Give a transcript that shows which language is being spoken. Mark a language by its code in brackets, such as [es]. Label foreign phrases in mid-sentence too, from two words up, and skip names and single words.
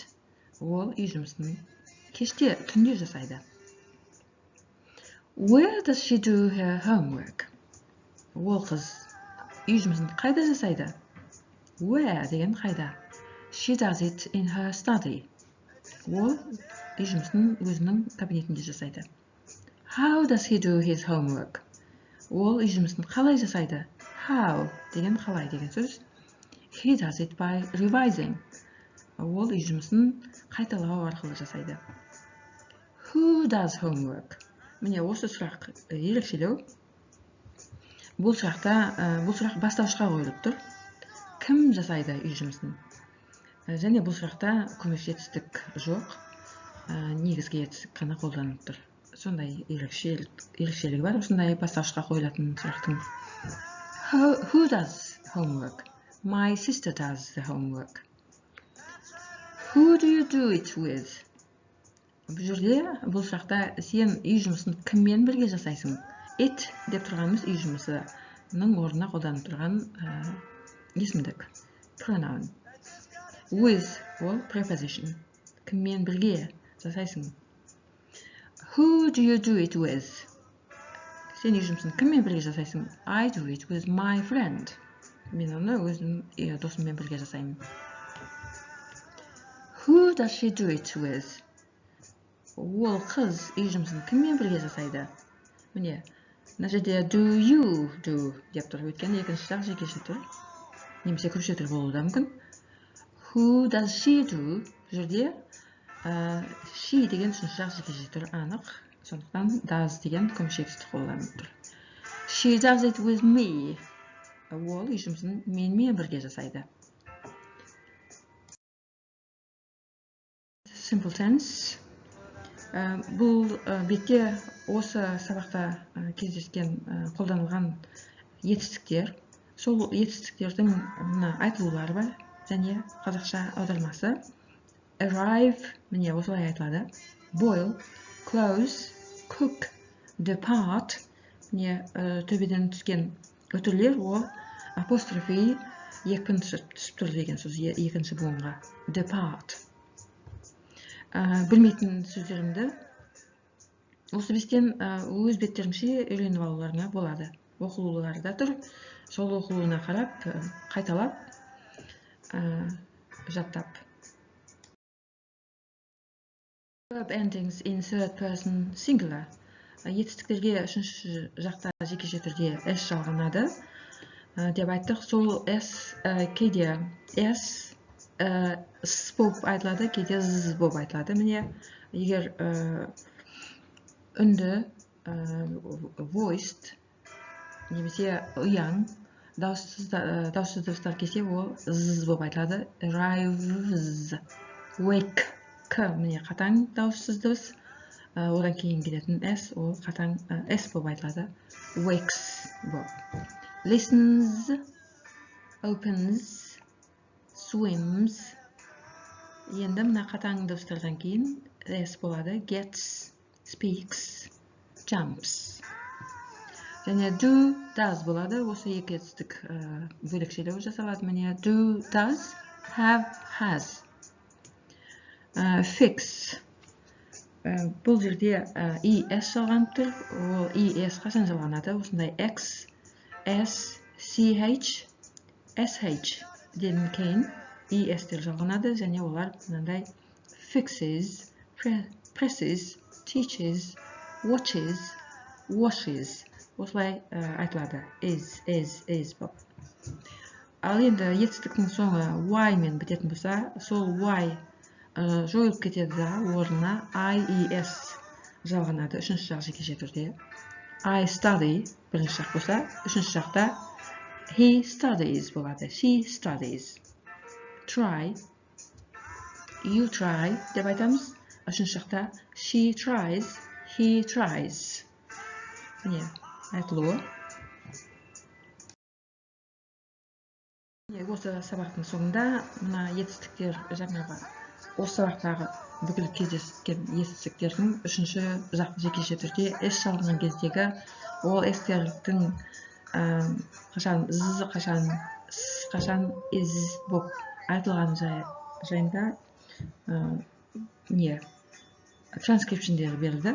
[kk] Ол үй жұмысын кеште, түнде жасайды. [en] Where does she do her homework? [kk] Ол қыз үй жұмысын қайда жасайды? Where деген қайда. [en] She does it in her study. [kk] Ол үй жұмысын өзінің кабинетінде жасайды. [en] How does he do his homework? [kk] Ол үй жұмысын қалай жасайды? How деген қалай деген сөз. [en] He does it by revising. [kk] Ол үй жұмысын қайталау арқылы жасайды. [en] Who does homework? [kk] Міне осы сұрақ ерекшелеу. Бұл сұрақ бастауышқа қойылып тұр. Кім жасайды үй жұмысын? Және бұл сұрақта көмекші етістік жоқ, негізгі етістік қана қолданылып тұр. Сондай ерекшелігі бар, осындай бастауышқа қойылатын сұрақтың. [en] Who does homework? My sister does the homework. Who do you do it with? [kk] Бұл жерде, бұл сұрақта сен үй жұмысын кіммен бірге жасайсың? It деп тұрғанымыз үй жұмысы. Мұның орнына қолданып тұрған есімдік. [en] Pronoun. With ол preposition. [kk] Кіммен бірге жасайсың? [en] Who do you do it with? [kk] Сен үй жұмысын кіммен бірге жасайсың? [en] I do it with my friend. [kk] Мен оны өзім досыммен бірге жасаймын. [en] Who does she do it with? [kk] Ол қыз үй жұмысын кіммен бірге жасайды? Міне, мына жерде [en] do you do [kk] деп тұр. Өйткені екінші жақ жекеше тұр. Немесе көпше тұр болуы да мүмкін. [en] Who does she do? [kk] Бұл жерде she деген үшінші жақ жекеше тұр анық. Сондықтан does деген көпше тұр қолданып тұр. [en] She does it with me. [kk] Ол үй жұмысын менімен бірге жасайды. [en] Simple tense. [kk] Бұл бетте осы сабақта кездескен қолданылған етістіктер, сол етістіктердің айтылулары бар және қазақша аудармасы. Arrive, міне осылай айтылады. [en] Boil, close, cook, depart, [kk] міне төбеден түскен өтірлер, ол апострофи екпін түсіп тұр деген сөз екінші буынға. Depart. Білмейтін сөздерімді осы бестен өз беттеріңше үйреніп алуларыңа болады. Оқылулары да тұр. Сол оқылуына қарап, қайталап, жаттап. [en] Verb endings in third person singular. [kk] Етістіктерге үшінші жақта жекеше түрде s жалғанады деп айттық. Сол s кейде s с болып айтылады, кейде з болып айтылады. Міне, егер үнді voiced немесе ұяң дауыссыз дауыстар келсе, ол з болып айтылады. [en] Arrives, wake, [kk] к, міне қатаң дауыссыз дыбыс. Одан кейін келетін s, ол қатаң s болып айтылады. [en] Wakes болып. Listens, opens, swims. [kk] Енді мына қатаң дыбыстардан кейін s болады. [en] Gets, speaks, jumps. [kk] Және [en] do, does [kk] болады. Осы екі етістік бөлекшелеу жасалады. [en] Міне do, does, have, has. Fix. [kk] Бұл жерде es жалғанып тұр. Ол es қашан жалғанады? Осындай x, s, ch, sh ден кейін es-тер жалғанады, және олар мынандай [en] fixes, presses, teaches, watches, washes. [kk] Осылай айтылады. Is болып. Ал енді етістіктің соңы y мен бітетін болса, сол y жойылып кетеді да, орнына ies жалғанады. Үшінші жақ жекеше түрде. [en] I study [kk] бірінші жақ болса, үшінші жақта [en] he studies [kk] болады. [en] She studies. Try, you try [kk] деп айтамыз. Үшінші жақта [en] she tries, he tries. [kk] Міне, айтылуы. Осы сабақтың соңында мына етістіктер жаңағы осы сабақтағы бүкіл кездескен етістіктердің үшінші жақ жекеше түрде s жалғанған кездегі ол s-тердің қашан з, қашан с, қашан is болып айтылған жайында транскрипшндері берілді.